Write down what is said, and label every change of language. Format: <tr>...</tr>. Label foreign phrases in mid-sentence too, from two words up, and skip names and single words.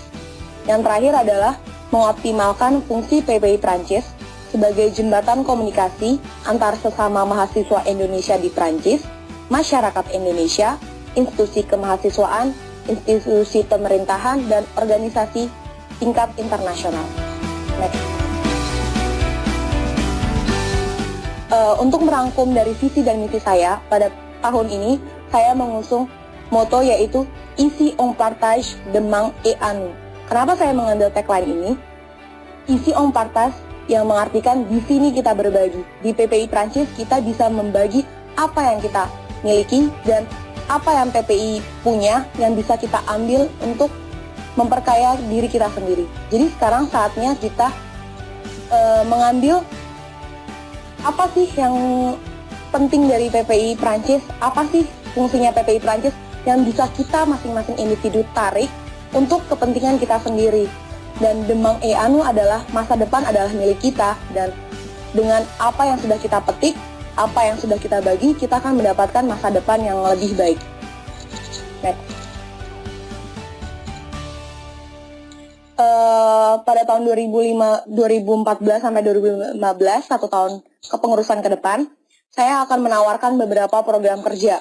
<id>Yang terakhir adalah mengoptimalkan fungsi PPI Prancis sebagai jembatan komunikasi antar sesama mahasiswa Indonesia di Prancis, masyarakat Indonesia, institusi kemahasiswaan, institusi pemerintahan, dan organisasi tingkat internasional. Next. Untuk merangkum dari visi dan misi saya, pada tahun ini saya mengusung moto yaitu</id> <fr>Ici on partage demain et à nous.</fr> <id>Kenapa saya mengambil tagline ini?</id> <fr>Ici on partage</fr> <id>yang mengartikan di sini kita berbagi. Di PPI Prancis kita bisa membagi apa yang kita miliki dan apa yang PPI punya yang bisa kita ambil untuk memperkaya diri kita sendiri. Jadi sekarang saatnya kita mengambil apa sih yang penting dari PPI Prancis, apa sih fungsinya PPI Prancis yang bisa kita masing-masing individu tarik untuk kepentingan kita sendiri. Dan</id> <fr>demain et à nous</fr> <id>adalah masa depan adalah milik kita, dan dengan apa yang sudah kita petik, apa yang sudah kita bagi, kita akan mendapatkan masa depan yang lebih baik. Next. Pada tahun 2014 sampai 2015, 1 tahun kepengurusan ke depan, saya akan menawarkan beberapa program kerja.</id>